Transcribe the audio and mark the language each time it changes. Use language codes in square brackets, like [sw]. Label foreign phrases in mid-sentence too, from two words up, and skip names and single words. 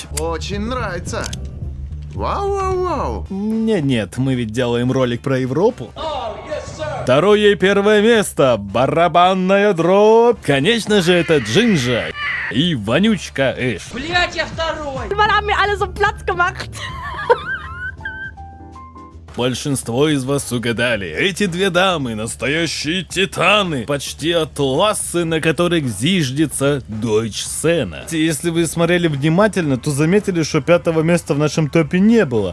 [ru] Очень нравится. Вау-вау-вау. Нет, мы ведь делаем ролик про Европу. 2 и 1 место. Барабанная дробь. Конечно же, это Джинджа и вонючка Эш. Блять, я второй! [de] Man hat mir alle so Platz gemacht. [ru] Большинство из вас угадали. Эти 2 дамы — настоящие титаны. Почти атласы, на которых зиждется Дойчсцена. Если вы смотрели внимательно, то заметили, что 5 места в нашем топе не было.